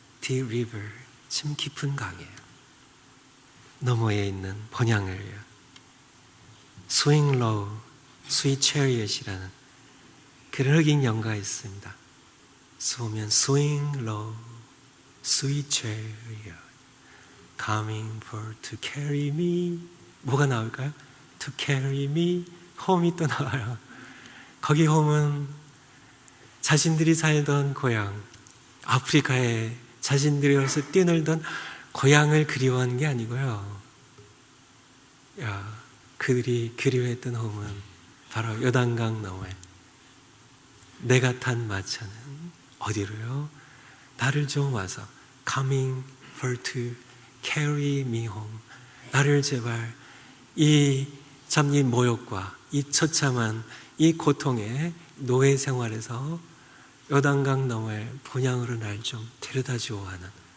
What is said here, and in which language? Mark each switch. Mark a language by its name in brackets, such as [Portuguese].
[Korean] Deep River, 참 깊은 강이에요. 너머에 있는 본향을요. Swing Low, Sweet Chariot이라는 그런 흑인 연가가 있습니다. 보면 [English] Swing Low, Sweet Chariot, Coming for to carry me. [Korean] 뭐가 나올까요? [English] To carry me. [Korean] 홈이 또 나와요. 거기 홈은 자신들이 살던 고향, 아프리카에 자신들이 어서 뛰놀던 고향을 그리워하는 게 아니고요. 그들이 그리워했던 홈은 바로 요단강 너머에 내가 탄 마차는 어디로요? 나를 좀 와서 [English] coming for to carry me home. [Korean] 나를 제발 이 모욕과 이 처참한 이 고통의 노예 생활에서 요단강 너머의 본향으로 날 좀 데려다 주오 하는